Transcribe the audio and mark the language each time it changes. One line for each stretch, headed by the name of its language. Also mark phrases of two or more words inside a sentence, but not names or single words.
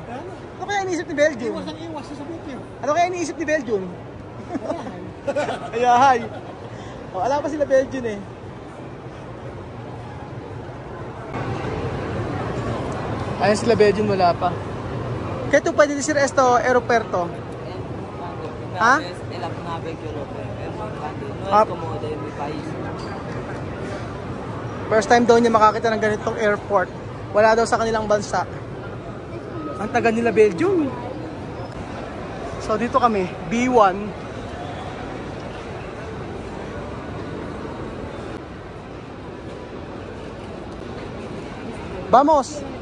Filipino: Ano kaya iniisip ni Belgium? Iwas sa video. Ano kaya iniisip ni Belgium? Ayahay. O, alam pa sila Belgium eh. Ayun sila Belgium, wala pa. Kaya ito pwede
Spanish: decir esto aeropuerto. ¿Ah? Es la nave que lo no Ah. es como de mi país.
Filipino: First time daw niya makakita ng ganitong airport. Wala daw sa kanilang bansa. Ang taga nila Belgium. So dito kami, B1.
Spanish: Vamos!